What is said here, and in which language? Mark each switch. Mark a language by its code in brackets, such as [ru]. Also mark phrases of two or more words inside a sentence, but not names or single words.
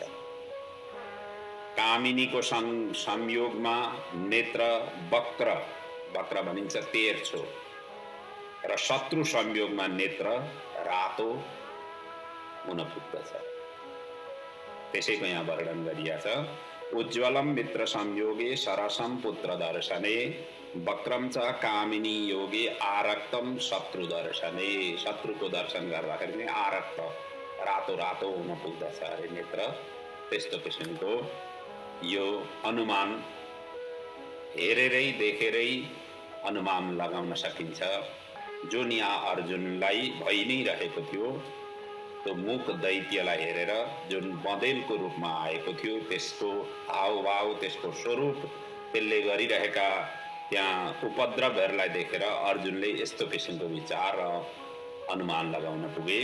[ne] कामिनीको संयोगमा नेत्र वक्र, वक्र भनिन्छ तेर्छो, र शत्रु संयोगमा नेत्र रातो हुन पुग्दछ। त्यसैको यहाँ वर्णन गरिएको छ। [sa] उज्ज्वलम मित्र संयोगे सरसम पुत्र दर्शने, वक्रम च कामिनी योगे आरक्तम शत्रु दर्शने। [ne] शत्रुको दर्शन गर्दाखेरि पनि आरक्त, रातो रातो हुन पुग्दछ अरे नेत्र। त्यस्तो किसिमको यो अनुमान हेरेरै देखेरै अनुमान लगाउन सकिन्छ। जुन यहाँ अर्जुनलाई भइ नै रहेको थियो त्यो मूक दैत्यलाई हेरेर जुन बँदेलको रूपमा आएको थियो त्यसको हावभाव त्यसको स्वरूप त्यसले गरिरहेका त्यहाँ उपद्रवहरूलाई देखेर अर्जुनले यस्तो किसिमको विचार र अनुमान लगाउन पुगे।